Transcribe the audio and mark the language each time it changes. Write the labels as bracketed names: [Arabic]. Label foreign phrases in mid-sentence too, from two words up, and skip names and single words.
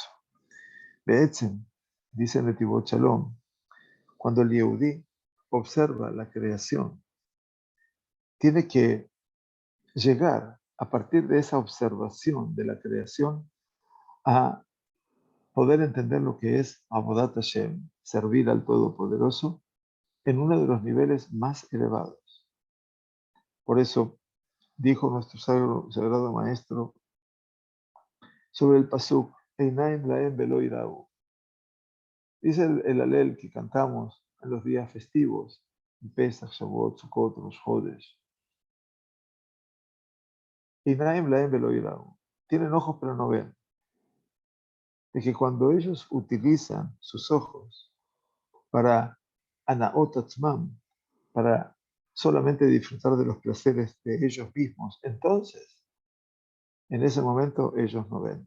[Spanish] Be'etzem, dice Netivot Shalom, cuando el Yehudí observa la creación, tiene que llegar a partir de esa observación de la creación a poder entender lo que es [Hebrew] עבודת השם, [Spanish] servir al Todopoderoso, en uno de los niveles más elevados. Por eso dijo nuestro sagrado maestro sobre el pasuk, [Hebrew] עינים להם ולא יראו. [Spanish] Dice el alel que cantamos en los días festivos, Pesach, Shavuot, Sukkot, Rosh Chodesh. [Hebrew] עינים להם ולא יראו. [Spanish] Tienen ojos pero no ven. De que cuando ellos utilizan sus ojos para [Hebrew] הנאות עצמם, [Spanish] para solamente disfrutar de los placeres de ellos mismos, entonces, en ese momento ellos no ven.